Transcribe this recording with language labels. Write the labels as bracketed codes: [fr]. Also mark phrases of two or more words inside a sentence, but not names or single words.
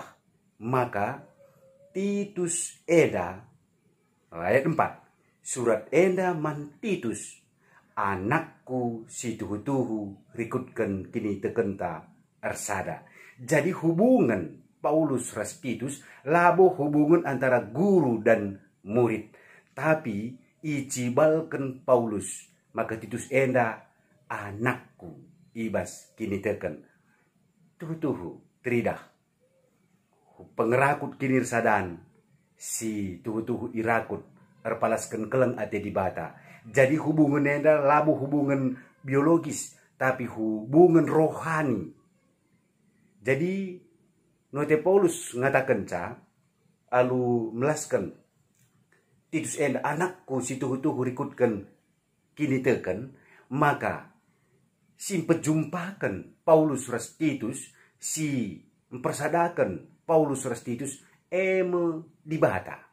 [btx] Maka Titus eda ayat 4. Surat enda man Titus. Anakku si tuhu-tuhu rikutkan kini tekenta ersada. [id] Jadi hubungan Paulus [btx] ras Titus labo [id] hubungan antara guru dan murid. [btx] Tapi icibalkan Paulus. Maka Titus enda anakku ibas kini teken. Tuhu-tuhu tridah. Pengerakut kini sadan si tuhu-tuhu irakut erpalaskan keleng ate di bata. [id] Jadi hubungan [btx] enda labu [id] hubungan biologis, tapi hubungan rohani. [btx] Jadi note Paulus ngatakan alu melaskan Titus enda anakku si tuhu-tuhu rikutkan kini teken, maka si pejumpakan Paulus ras Titus si mempersadakan Paulus ras Titus di bata.